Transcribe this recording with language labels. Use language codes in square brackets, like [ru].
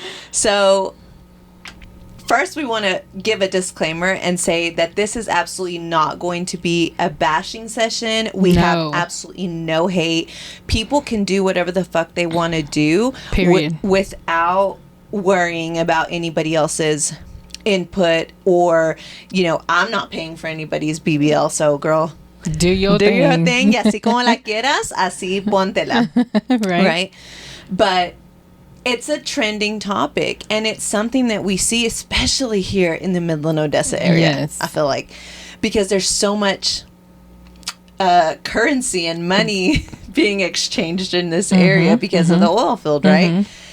[en] So first we want to give a disclaimer and say that this is absolutely not going to be a bashing session. We have absolutely no hate. People can do whatever the fuck they want to do, period, without worrying about anybody else's input, or, you know, I'm not paying for anybody's BBL, so girl, do your thing. [es] Y así como la quieras, así póntela. [en] Right? But it's a trending topic, and it's something that we see, especially here in the Midland, Odessa area. Yes. I feel like, because there's so much currency and money being exchanged in this area because of the oil field, right?